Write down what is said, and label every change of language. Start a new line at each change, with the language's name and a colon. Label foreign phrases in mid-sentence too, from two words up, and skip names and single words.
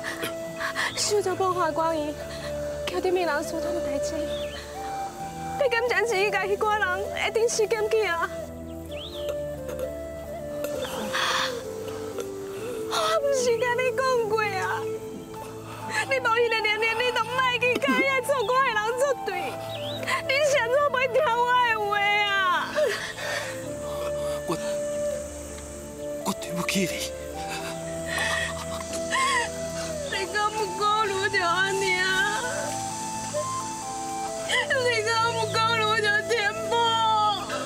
Min Nan Chinese: 小周帮花光伊，叫对面人疏通代志，你敢真是甲迄寡人一定是检举啊？我不是甲你讲过啊，你无迄个能力，你都莫去甲遐错我的人作对，你啥做袂听我的话啊？我对不起你。你敢不顾虑着安尼啊？你敢不顾虑着天宝？